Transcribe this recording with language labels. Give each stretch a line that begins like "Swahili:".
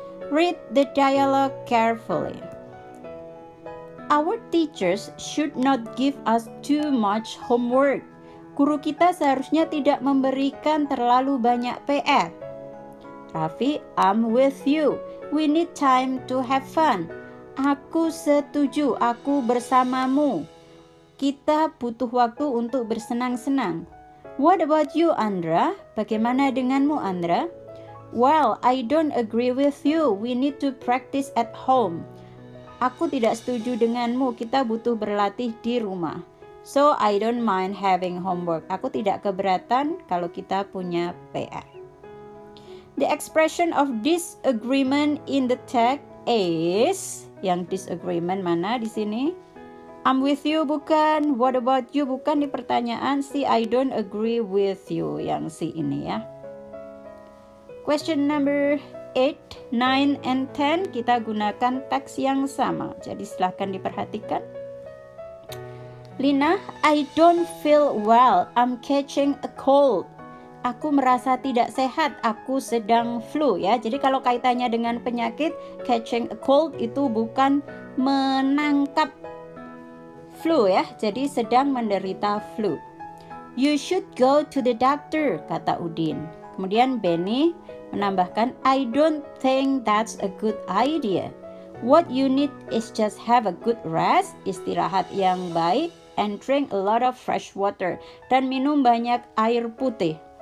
English: Read the dialogue carefully. Our teachers should not give us too much homework.
Indonesian: Guru kita seharusnya tidak memberikan terlalu banyak PR.
English: Raffi, I'm with you. We need time to have fun.
Indonesian: Aku setuju, aku bersamamu. Kita butuh waktu untuk bersenang-senang.
English: What about you, Andra?
Indonesian: Bagaimana denganmu, Andra?
English: Well, I don't agree with you. We need to practice at home.
Indonesian: Aku tidak setuju denganmu. Kita butuh berlatih di rumah.
English: So, I don't mind having homework.
Indonesian: Aku tidak keberatan kalau kita punya PR.
English: The expression of disagreement in the text is,
Indonesian: yang disagreement mana di sini?
English: I'm with you
Indonesian: bukan,
English: what about you
Indonesian: bukan di pertanyaan. Si
English: I don't agree with you,
Indonesian: yang si ini ya.
English: Question number 8, 9, and 10
Indonesian: kita gunakan teks yang sama. Jadi silahkan diperhatikan. Lina,
English: I don't feel well. I'm catching a cold.
Indonesian: Aku merasa tidak sehat. Aku sedang flu ya. Jadi kalau kaitannya dengan penyakit,
English: catching a cold
Indonesian: itu bukan menangkap flu ya. Jadi sedang menderita flu.
English: You should go to the doctor,
Indonesian: kata Udin. Kemudian Benny menambahkan,
English: I don't think that's a good idea. What you need is just have a good rest,
Indonesian: istirahat yang baik,
English: and drink a lot of fresh water,
Indonesian: dan minum banyak air putih.